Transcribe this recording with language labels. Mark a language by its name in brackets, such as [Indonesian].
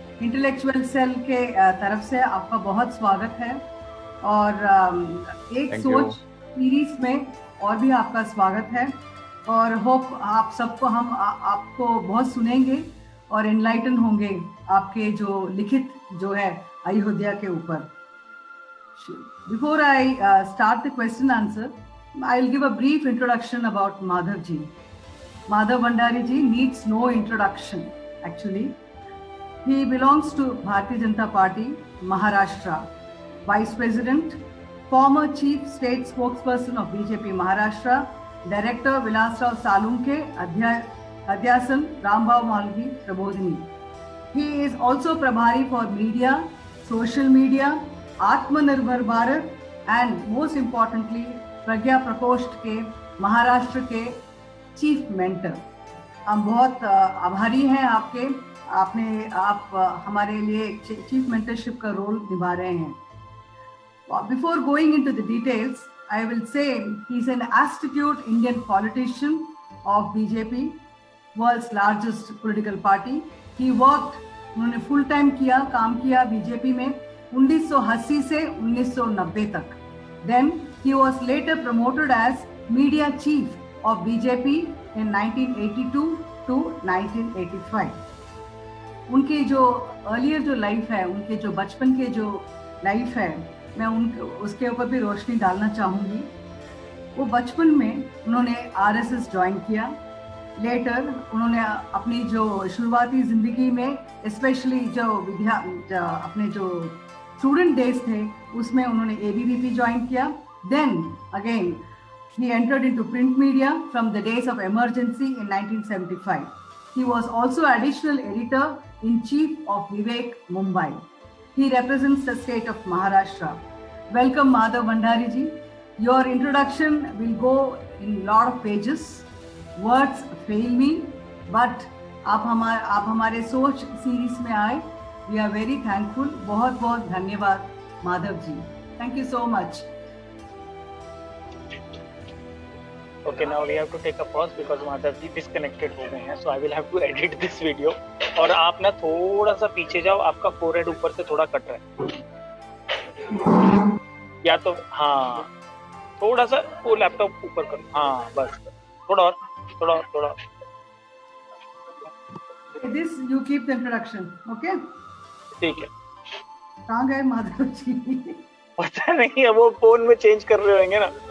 [Hindi] Intellectual cell के तरफ से आपका बहुत स्वागत है और एक सोच सीरीज में और भी आपका स्वागत है और होप आप सबको हम आपको बहुत सुनेंगे और एनलाइटन होंगे आपके जो लिखित जो है अयोध्या के ऊपर। [English] Before I start the question answer, I'll give a brief introduction about Madhav ji. Madhav Bhandari ji needs no introduction actually. He belongs to Bharatiya Janata Party, Maharashtra, Vice President, former Chief State Spokesperson of BJP Maharashtra, Director Vilasrao Salunke, Adhyasan Rambhav Malgi Prabodhini. He is also Prabhari for media, social media, Atmanirbhar Bharat and most importantly [Hindi] प्रज्ञा प्रकोष्ठ के महाराष्ट्र के chief mentor. हम बहुत आभारी हैं आपके, आप हमारे लिए चीफ मेंटरशिप का रोल निभा रहे हैं। [English] Before going into the details, I will say he is an astute Indian politician of BJP, world's largest political party. He worked, [Hindi] उन्होंने फुल टाइम काम किया बीजेपी में 1980 से 1990 तक। [English] Then he was later promoted as media chief of BJP in 1982 to 1985. [Hindi] उनकी जो earlier जो life है, उनके जो बचपन के जो लाइफ है, मैं उसके ऊपर भी रोशनी डालना चाहूँगी। वो बचपन में उन्होंने RSS ज्वाइन किया। लेटर उन्होंने अपनी जो शुरुआती ज़िंदगी में स्पेशली अपने जो स्टूडेंट डेज थे उसमें उन्होंने ABVP ज्वाइन किया। Then again [English] he entered into print media from the days of emergency in 1975. He was also additional editor in chief of Vivek Mumbai. He represents the state of Maharashtra. Welcome Madhav Bhandari ji. Your introduction will go in lot of pages. Words fail me, but [Hindi] आप हमारे सोच series में आए। [English] We are very thankful. [Hindi] बहुत बहुत धन्यवाद Madhav ji. [English] Thank you so much. Okay, now we have to take a pause because Madhav ji [Hindi] disconnected हो गए हैं, [English] so I will have to edit this video. [Hindi] और आप ना थोड़ा सा पीछे जाओ, आपका फोरहेड ऊपर से थोड़ा कट रहा है, या तो हाँ थोड़ा सा वो लैपटॉप ऊपर करो, हाँ बस थोड़ा और। [English] This you keep the introduction, okay? [Hindi] ठीक है। कहाँ गए माधव जी? पता नहीं है, वो फोन में चेंज कर रहे होंगे ना।